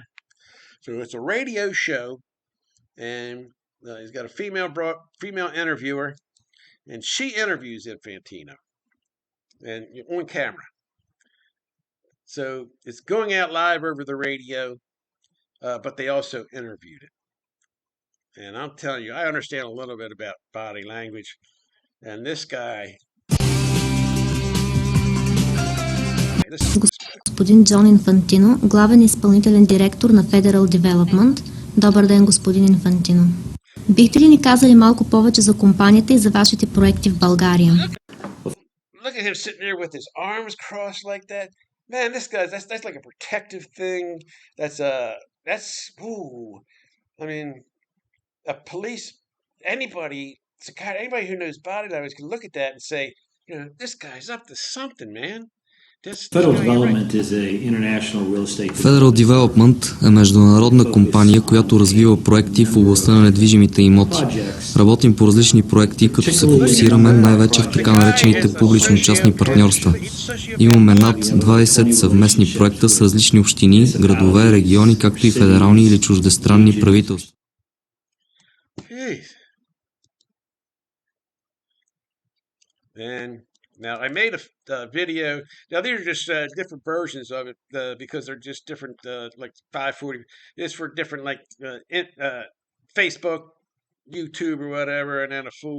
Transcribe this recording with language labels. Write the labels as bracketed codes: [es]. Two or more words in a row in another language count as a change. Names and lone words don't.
[en] So it's a radio show, and he's got a female interviewer, and she interviews Infantino, and on camera. So it's going out live over the radio, but they also interviewed it. And I'm telling you, I understand a little bit about body language, and this guy. [bg] Господин Джон Инфантино, главен изпълнителен директор на Federal Development. Добър ден, господин Инфантино. Бихте ли ни казали малко повече за компанията и за вашите проекти в България? [en] Look at him sitting there with his arms crossed like that. Man, this guy's that's like a protective thing. I mean, a police, anybody who knows body language can look at that and say, this guy's up to something, man. [bg] Federal Development е международна компания, която развива проекти в областта на недвижимите имоти. Работим по различни проекти, като се фокусираме най-вече в така наречените публично-частни партньорства. Имаме над 20 съвместни проекта с различни общини, градове, региони, както и федерални или чуждестранни правителства. [en] Now, I made a video. Now, these are just different versions of it because they're just different, like 540. It's for different, like Facebook, YouTube, or whatever, and then a full.